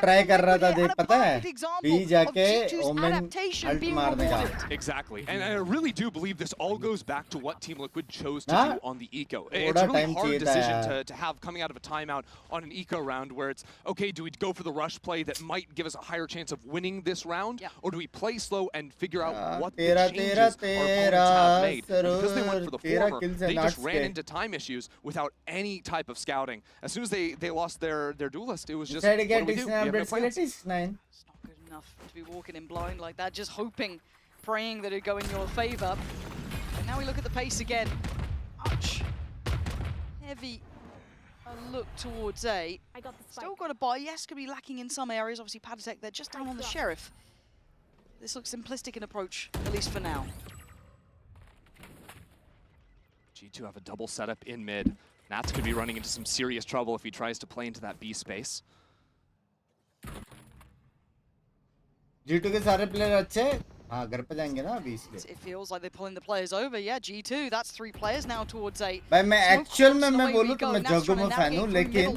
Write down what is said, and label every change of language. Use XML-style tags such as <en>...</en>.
<hi>try कर रहा था देख पता है B जाके Omen ult मारने का.</hi> <en>Exactly, and I really do believe this all goes back to what Team Liquid chose to do on the eco. It's a really hard decision to have coming out of a timeout on an eco round where it's okay. Do we go for the rush play that might give us a higher chance of winning this round, or do we play slow and figure out what the changes our opponents have made? And because they went for the former, they just ran into time issues without any type of scouting. As soon as they lost their duelist, it was just. What do we do? We have no plans. It's not good enough to be walking in blind like that, just hoping, praying that it'd go in your favor. And now we look at the pace again. Much heavy a look towards A. Still got a buy. Yes, could be lacking in some areas. Obviously, Paditech, they're just down on the Sheriff. This looks simplistic in approach, at least for now. G2 have a double setup in mid. Nats could be running into some serious trouble if he tries to play into that B space.</en> <hi>G2 के सारे player अच्छे हाँ घर पे जाएंगे ना अभी इसलिए.</hi> <en>It feels like they're pulling the players over. Yeah, G2, that's 3 players now towards 8.</en> <hi>भाई मैं actual में मैं बोलूँ तो मैं जगो में fan हूँ लेकिन</hi>